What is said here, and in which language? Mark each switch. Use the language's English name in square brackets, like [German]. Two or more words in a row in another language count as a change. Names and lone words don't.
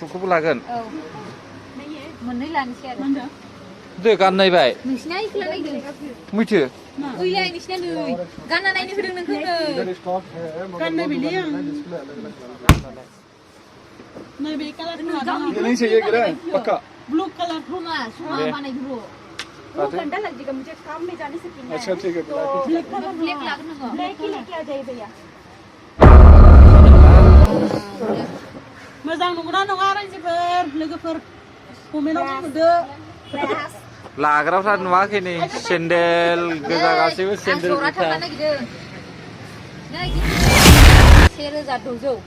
[Bodo] लागोन मोननै लानोसै आरो दे गाननायबाय नोंसिना इखौला नायदो मिथो ओइलाय नोंसिना नै गानना नायनो होदों नोंखौ नै गाननाय बिलि नै बे कालार [Hindi] नहीं चाहिए क्या पक्का [English] blue colour [Bodo] सुमा बानाय गुरु [Hindi] वो घंटा लग जाएगा मुझे काम में जाने से पहले अच्छा ठीक है [Bodo] ब्लैक लागोन नोङो [Hindi] ब्लैक ही लेके आ जाइए भैया [Bodo] मोजां नंगौना नङा रायजोफोर लोगोफोर कमेन्टआव बुंहरदो लाग्राफ्रा नुवाखै नै सेन्देल गोजा गासैबो सेन्देल [Hindi] जरा [Bodo] जुथा थांनो नागिरदों नै 1600